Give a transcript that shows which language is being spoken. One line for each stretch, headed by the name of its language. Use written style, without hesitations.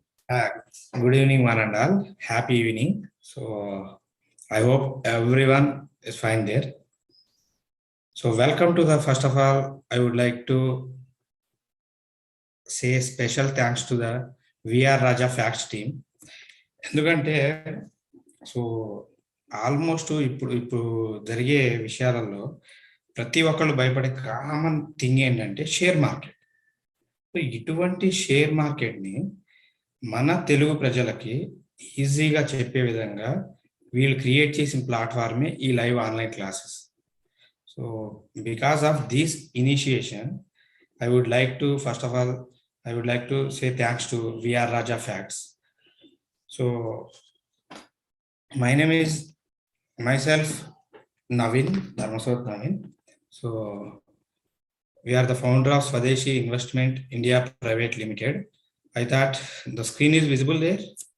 English: Uh, Good evening, one and all. Happy evening. So I hope everyone is fine there. So welcome to the first of all, I would like to say special thanks to the VR Raja Facts team.
Telugu: ఎందుకంటే so almost ఇప్పుడు జరిగే విషయాలలో ప్రతి ఒక్కళ్ళు భయపడే common thing ఏంటంటే share market. So ఇటువంటి share మార్కెట్‌ని మన తెలుగు ప్రజలకి ఈజీగా చెప్పే విధంగా వీళ్ళు క్రియేట్ చేసిన ప్లాట్‌ఫార్మే ఈ live online classes.
English: So, because of this initiation, I would like to first of all I would like to say thanks to VR Raja facts. So, my name is myself Navin, Dharmaswat Navin. So, we are the founder of Swadeshi Investment India Private Limited. I thought the screen is visible there.